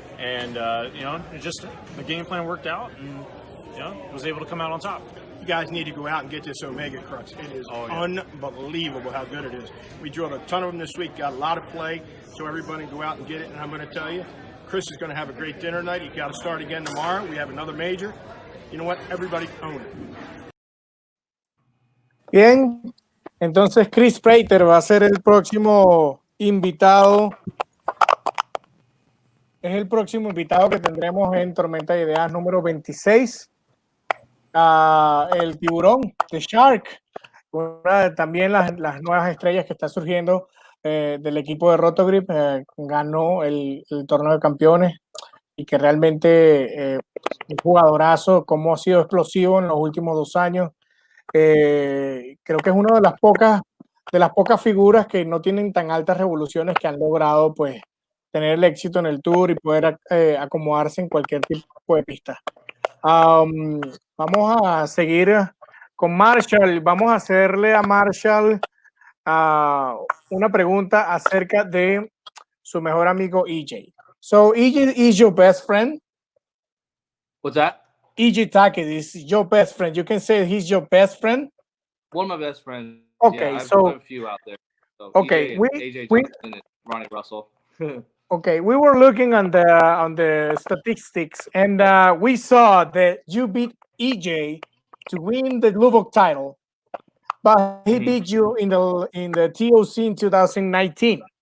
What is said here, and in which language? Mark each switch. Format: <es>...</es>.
<en>And you know, the game plan worked out, and you know, was able to come out on top. You guys need to go out and get this Omega Crux. It is unbelievable how good it is. We drilled a ton of them this week, got a lot of play, so everybody go out and get it. And I'm going to tell you, Chris is going to have a great dinner tonight. He's got to start again tomorrow. We have another major. You know what? Everybody own it.</en> <es>Bien, entonces Chris Prater va a ser el próximo invitado. Es el próximo invitado que tendremos en Tormenta de Ideas número 26. El tiburón, The Shark, también las nuevas estrellas que está surgiendo del equipo de Rotogrip, ganó el torneo de campeones y que realmente un jugadorazo, como ha sido explosivo en los últimos 2 años. Creo que es una de las pocas figuras que no tienen tan altas revoluciones que han logrado pues tener el éxito en el tour y poder acomodarse en cualquier tipo de pista. Vamos a seguir con Marshall. Vamos a hacerle a Marshall una pregunta acerca de su mejor amigo EJ.</es> <en>So EJ is your best friend? What's that? EJ Tackett is your best friend. You can say he's your best friend? One of my best friends. Okay, yeah, so I have a few out there. So okay, AJ Johnson and Ronnie Russell. Okay, we were looking on the statistics, and we saw that you beat EJ to win the Lubbock title, but he beat you in the TOC in 2019.</en>